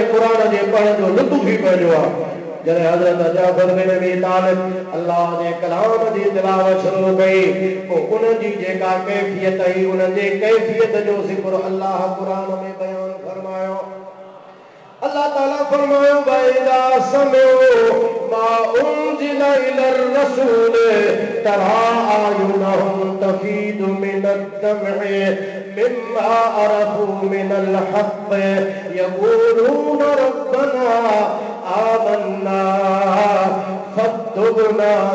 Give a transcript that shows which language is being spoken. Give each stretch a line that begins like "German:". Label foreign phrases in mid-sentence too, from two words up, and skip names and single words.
Sindhi: क़ुर जे पढ़ण जो लुत्फ़ ई पंहिंजो आहे जॾहिं हज़रत जाफ़र बिन अबी तालिब अल्लाह जे कलाम जी तिलावत शुरू कई पोइ उनजी जेका कैफ़ियत हुई उन जे कैफ़ियत जो ज़िक्र अल्लाह क़ुर में बयान फरमायो अल्लाह ताला फरमायो
Arabic: وإذا سمعوا ما أنزل إلى الرسول ترى أعينهم تفيض من الدمع مما عرفوا من الحق يقولون ربنا آمنا فاكتبنا